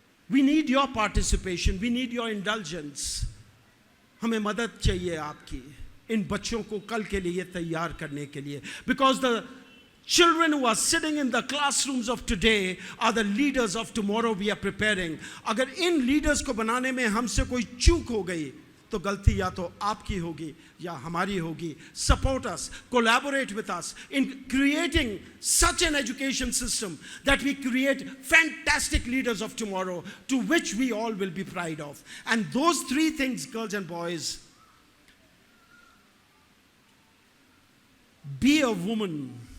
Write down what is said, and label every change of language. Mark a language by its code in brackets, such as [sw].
[en] We need your participation. We need your indulgence. [hi] हमें मदद चाहिए आपकी इन बच्चों को कल के लिए तैयार करने के लिए, [en] because the children who are sitting in the classrooms of today are the leaders of tomorrow we are preparing. [hi] अगर इन leaders को बनाने में हमसे कोई चूक हो गई तो गलती या तो आपकी होगी या हमारी होगी. [en] Support us, collaborate with us in creating such an education system that we create fantastic leaders of tomorrow to which we all will be proud of. And those 3 things, girls and boys, be a woman.